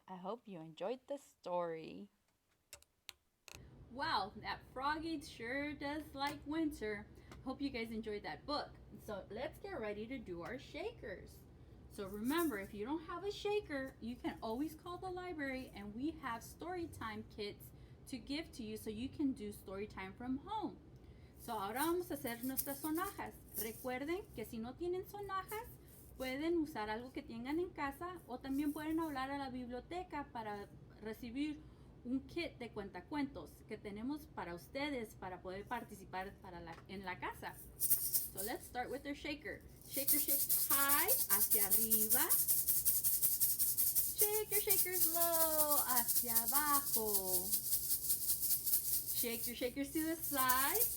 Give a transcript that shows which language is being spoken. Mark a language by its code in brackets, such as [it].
[en] I hope you enjoyed the story. Wow, that Froggy sure does like winter. Hope you guys enjoyed that book. So let's get ready to do our shakers. So remember, if you don't have a shaker, you can always call the library and we have story time kits to give to you so you can do story time from home. So [es] ahora vamos a hacer nuestras sonajas. Recuerden que si no tienen sonajas, pueden usar algo que tengan en casa o también pueden hablar a la biblioteca para recibir un kit de cuentacuentos que tenemos para ustedes para poder participar en la casa. [en] So let's start with their shaker. Shaker, shake high, [es] hacia arriba. [en] Shaker, shakers low, [es] hacia abajo. [en] Shake your shakers to the side.